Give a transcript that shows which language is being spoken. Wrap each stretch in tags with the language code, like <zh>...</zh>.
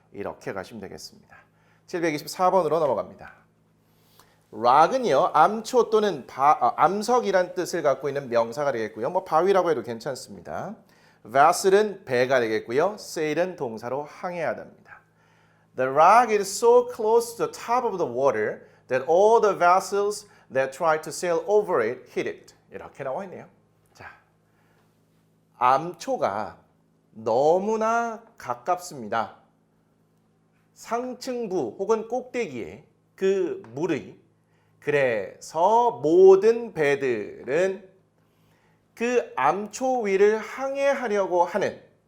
<ko>이렇게 가시면 되겠습니다. 724번으로 넘어갑니다. 락은요, 암초 또는 암석이란 뜻을 갖고 있는 명사가 되겠고요. 뭐 바위라고 해도 괜찮습니다. vessel은 배가 되겠고요. sail은 동사로 항해하답니다.</ko> <en>The rock is so close to the top of the water that all the vessels that try to sail over it hit it.</en> <ko>이렇게 나와 있네요. 자, 암초가 너무나 가깝습니다. 상층부 혹은 꼭대기에 그 물의. 그래서 모든 배들은 그 암초 위를 항해하려고 하는</ko>